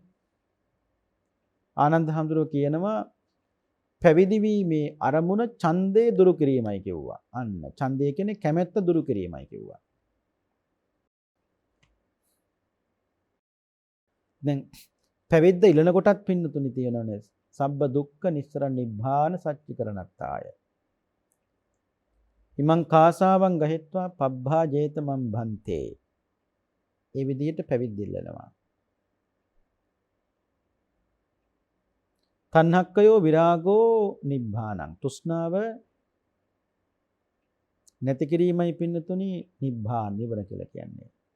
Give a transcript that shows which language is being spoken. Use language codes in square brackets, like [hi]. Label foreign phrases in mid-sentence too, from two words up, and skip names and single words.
[si] ආනන්ද හාමුදුරුවෝ කියනවා පැවිදි වීමේ අරමුණ ඡන්දේ දුරු කිරීමයි කිව්වා. අන්න ඡන්දය කියන්නේ කැමැත්ත දුරු කිරීමයි කිව්වා. දැන් පැවිද්ද ඉලන කොටත් පින්නතුනි තියෙනවනේ [pi] සබ්බ දුක්ඛ නිස්සරණ නිබ්බාන සච්චිකරණත්තාය. ඉමං කාසාවන් ගහෙත්වා පබ්බා ජේතමන් භන්තේ. [si] ඒ විදිහට පැවිද්ද ඉල්ලනවා. [pi] තණ්හක්කයෝ විරාගෝ නිබ්බානං. [si] තෘෂ්ණාව නැති කිරීමයි පින්නතුනි නිබ්බාන නිවන කියලා කියන්නේ.